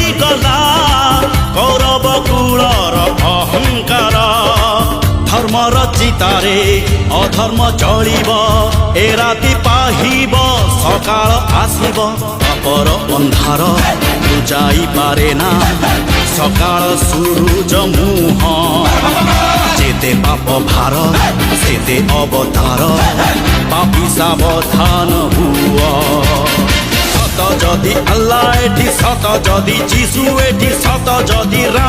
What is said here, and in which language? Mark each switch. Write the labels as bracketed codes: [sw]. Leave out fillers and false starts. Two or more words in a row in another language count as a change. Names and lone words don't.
[or] ଗଲା କୌରବ କୁଳର ଅହଙ୍କାର। ଧର୍ମର ଚିତାରେ ଅଧର୍ମ ଜଳିବ, ଏ ରାତି ପାହିବ ସକାଳ ଆସିବ। ପାପର ଅନ୍ଧାର ବୁଝାଇପାରେ ନା ସକାଳ ସୂରୁଜ ମୁହଁ। [bn] যেতে পাপ ভার সেতে অবতার, পাপি সাবধান হুয়। সত যদি আল্লাহ এটি, সত যদি যিশু এটি, সত যদি রাম